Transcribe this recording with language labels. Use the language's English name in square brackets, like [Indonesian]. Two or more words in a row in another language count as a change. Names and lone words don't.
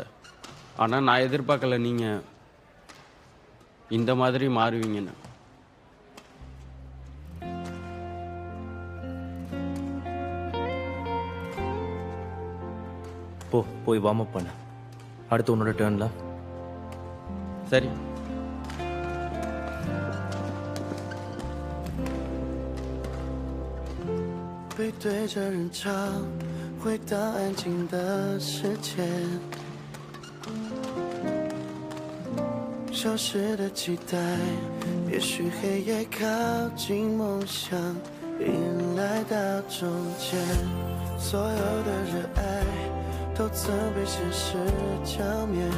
[Tamil] ஆனால் நான் எதிர்பார்க்கல நீங்கள் இந்த மாதிரி மாறுவீங்கன்னு. போய் [English] warm up [Tamil] பண்ண. அடுத்து உன்னோட டேர்ன்ல. சரி. [Chinese] 背对着人潮，回到安静的世界，消失的期待，也许黑夜靠近梦想，迎来到中间，所有的热爱都曾被现实浇灭，